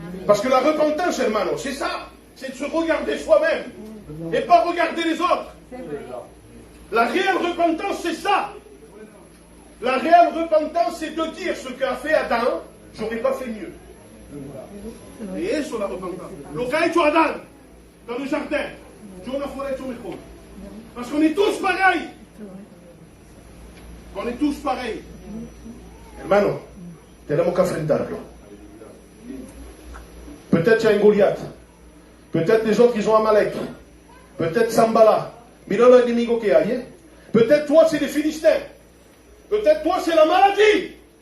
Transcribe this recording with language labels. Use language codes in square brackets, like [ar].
[fr] Parce que la repentance, hermano, c'est ça. C'est de se regarder soi-même. Et pas regarder les autres. La réelle repentance, c'est ça. La réelle repentance, c'est de dire ce qu'a fait Adam, j'aurais pas fait mieux. Et sur la repentance. [es] Lo que a hecho Adán [fr] dans le jardin, [es] yo no fuera hecho mejor. [fr] Parce qu'on est tous pareils. On est tous pareils. [es] Hermano, tenemos que enfrentarlo. [fr] Peut-être il y a un Goliath. Peut-être les autres, ils ont Amalek. Peut-être Sambala. Mira l'ennemi qu'il y a. Peut-être toi, c'est les Philistins. Peut-être toi, c'est la maladie.